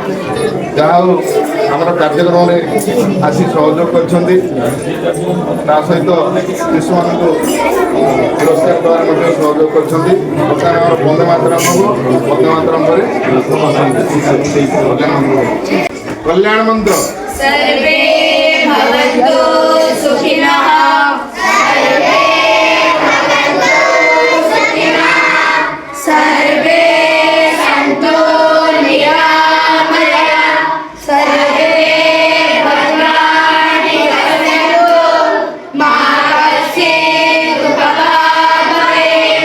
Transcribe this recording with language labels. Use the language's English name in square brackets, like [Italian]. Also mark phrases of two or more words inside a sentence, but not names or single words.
[Odia] ଯାହା ହଉ ଆମର କାର୍ଯ୍ୟକ୍ରମରେ ଆସି ସହଯୋଗ କରିଛନ୍ତି। ତା ସହିତ ଶିଶୁମାନଙ୍କୁ ପୁରସ୍କାର ଦେବାରେ ମଧ୍ୟ ସହଯୋଗ କରିଛନ୍ତି। ବର୍ତ୍ତମାନ ଆମର ବନ୍ଦେ ମାତରମ୍ ହବ। ବନ୍ଦେ ମାତରମ୍ ପରେ କଲ୍ୟାଣ ମନ୍ତ୍ର [Sanskrit] सर्वे भवन्तु सुखिनः सर्वे भवन्तु सुखिनः सर्वे सन्तु निरामया सर्वे भद्राणि पश्यन्तु मा कश्चित् दुःखभाग् भवेत्।